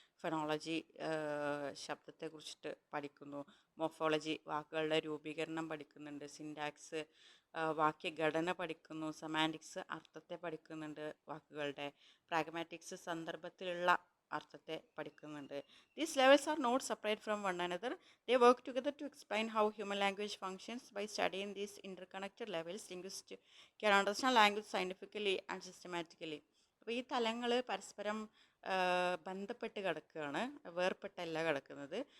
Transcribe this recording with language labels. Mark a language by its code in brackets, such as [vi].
[ml] Phonology ശബ്ദത്തെക്കുറിച്ചിട്ട് പഠിക്കുന്നു. Morphology വാക്കുകളുടെ രൂപീകരണം പഠിക്കുന്നുണ്ട്. സിൻടാക്സ് വാക്യഘടന പഠിക്കുന്നു. സെമാൻറ്റിക്സ് അർത്ഥത്തെ പഠിക്കുന്നുണ്ട് വാക്കുകളുടെ. പ്രാഗ്മാറ്റിക്സ് സന്ദർഭത്തിലുള്ള അർത്ഥത്തെ പഠിക്കുന്നുണ്ട്. [en] These levels are not separate from one another. They work together to explain how human language functions. By studying these interconnected levels, linguists can understand language scientifically and systematically. [ml] അപ്പോൾ ഈ തലങ്ങൾ പരസ്പരം ബന്ധപ്പെട്ട് കിടക്കുകയാണ്, വേർപെട്ടല്ല കിടക്കുന്നത്.